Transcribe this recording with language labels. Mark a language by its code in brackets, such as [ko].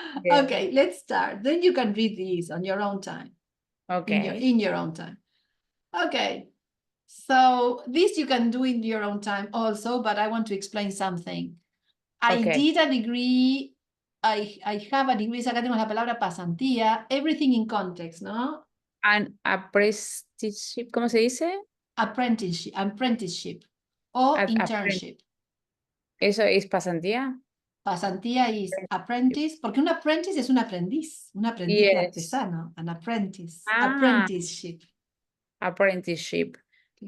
[en] Okay, let's start. Then you can read these on your own time. Okay. In your own time. Okay. So this you can do in your own time also, but I want to explain something. I did a degree. I have a degree. [es] Acá tenemos la palabra pasantía. [en] Everything in context, ¿no? [es] An apprenticeship, ¿cómo se dice? [en] Apprenticeship o internship. [es] ¿Eso es pasantía? Pasantía is apprentice, porque un apprentice es un aprendiz de [en] Yes. artesano, an apprentice, Ah. apprenticeship. Apprenticeship and